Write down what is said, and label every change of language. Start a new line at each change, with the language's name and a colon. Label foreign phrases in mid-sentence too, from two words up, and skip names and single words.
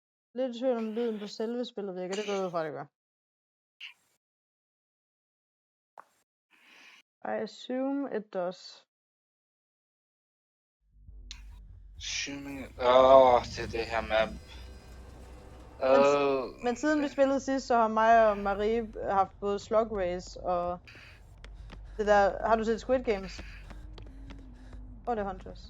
Danish: Lidt i tvivl om lyden på selve spillet virker. Det går jeg ud fra, det gør.
English: I assume it does.
Danish: Det er det her map. Men siden vi spillede sidst, så har mig og Marie haft både Slug Race og det der... Har du set Squid Games? Det er Hunters.